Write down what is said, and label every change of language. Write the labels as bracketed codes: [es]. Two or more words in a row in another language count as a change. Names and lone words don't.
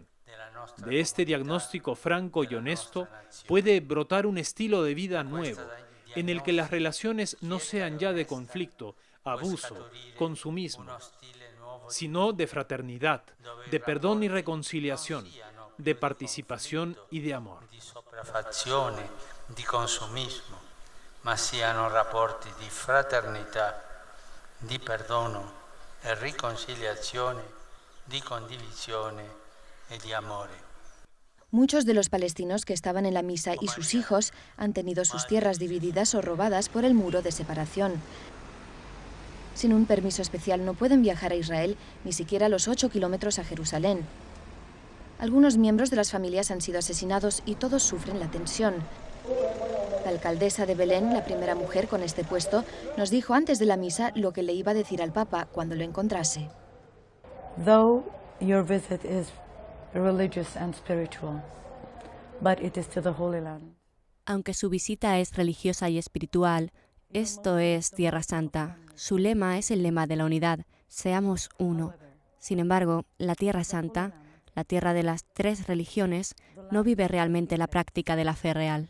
[es] De este diagnóstico franco y honesto puede brotar un estilo de vida nuevo, en el que las relaciones no sean ya de conflicto, abuso, consumismo, sino de fraternidad, de perdón y reconciliación, de participación y de amor. [it] Di consumismo, ma siano rapporti di fraternità, di perdono e riconciliazione, di condivisione e di amore. [es] Muchos de los palestinos que estaban en la misa y sus hijos han tenido sus tierras divididas o robadas por el muro de separación. Sin un permiso especial no pueden viajar a Israel, ni siquiera los 8 kilómetros a Jerusalén. Algunos miembros de las familias han sido asesinados y todos sufren la tensión. La alcaldesa de Belén, la primera mujer con este puesto, nos dijo antes de la misa lo que le iba a decir al Papa cuando lo encontrase. [en] Though your visit is religious and spiritual, but it is to the Holy Land. [es] Aunque su visita es religiosa y espiritual, esto es Tierra Santa. Su lema es el lema de la unidad, seamos uno. Sin embargo, la Tierra Santa, la tierra de las 3 religiones, no vive realmente la práctica de la fe real.